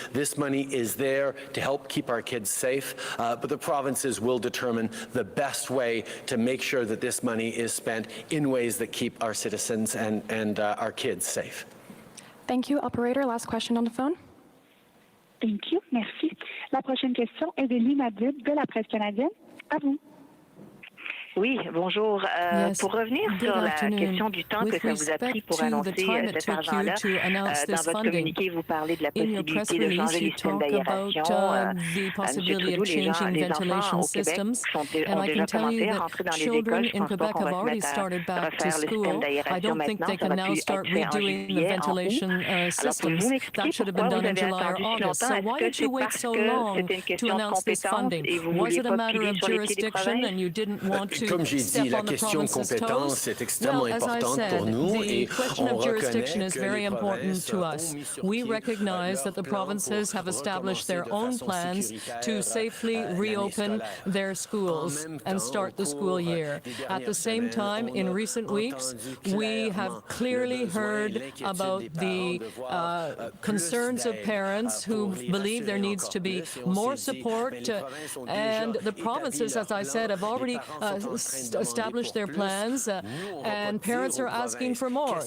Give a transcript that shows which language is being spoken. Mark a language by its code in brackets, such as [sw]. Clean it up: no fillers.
[en] This money is there to help keep our kids safe, but the provinces will determine the best way to make sure that this money is spent in ways that keep our citizens and our kids safe. Thank you. Operator, last question on the phone. Thank you. [fr] Merci. La prochaine question est de Lina Dib de la presse canadienne. À vous. Oui, bonjour. Pour revenir sur la question du temps que ça vous a pris pour annoncer cet argent-là, dans votre communiqué, vous parlez de la possibilité de changer les systèmes d'aération. M. Trudeau, les enfants au Québec ont déjà commencé à rentrer dans les écoles. Je ne pense pas qu'on va se mettre à refaire le système d'aération maintenant. Ça va plus être fait en juillet, en août. Alors, pouvez-vous m'expliquer pourquoi vous avez attendu si longtemps? Est-ce que c'est parce que c'était une question de compétence et vous ne vouliez pas plier sur les pieds des provinces? Comme j'ai dit, la question de compétence est extrêmement importante pour nous et on reconnaît que [en] we recognize that the provinces have established their own plans to safely reopen their schools and start the school year. At the same time, in recent weeks, we have clearly heard about the concerns of parents who believe there needs to be more support, and the provinces, as I said, have already established their plans, and parents are asking for more.